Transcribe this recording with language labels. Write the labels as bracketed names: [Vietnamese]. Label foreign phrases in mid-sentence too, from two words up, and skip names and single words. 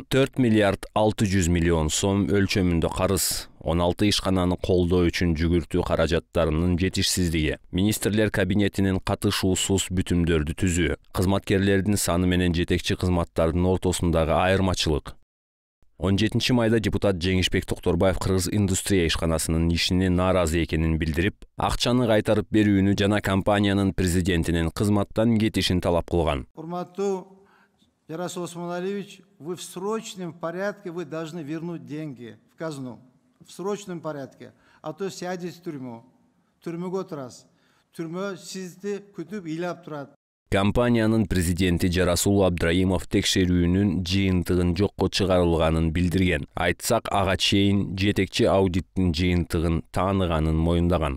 [Kyrgyz] 4 миллиард 600 миллион сом өлчөмүндө карыз, 16 ишкананы колдоо үчүн жүгүртүү каражаттарынын жетишсиздиги, министрлер кабинетинин катышуусуз бүтүмдөрдү түзүү, кызматкерлердин саны менен жетекчи кызматтардын ортосундагы айырмачылык. 17 майда депутат Жеңишбек Токторбаев Кыргыз Индустрия ишканасынын ишине нааразы экенин билдирип, акчаны кайтарып берүүнү жана компаниянын президентинин кызматтан кетишин талап кылган. Урматтуу Жарасул Осмоналиевич, [Russian] вы в срочном порядке вы должны вернуть деньги в казну. В срочном порядке. А то сядете в тюрьму. [Kyrgyz] Түрмөгө отурасыз. Түрмө сизди күтүп ыйлап турат. Компаниянын президенти Жарасул Абдраимов текшерүүнүн жыйынтыгын жокко чыгарылганын билдирген. Айтсак, ага чейин жетекчи аудиттин жыйынтыгын тааныганын моюндаган.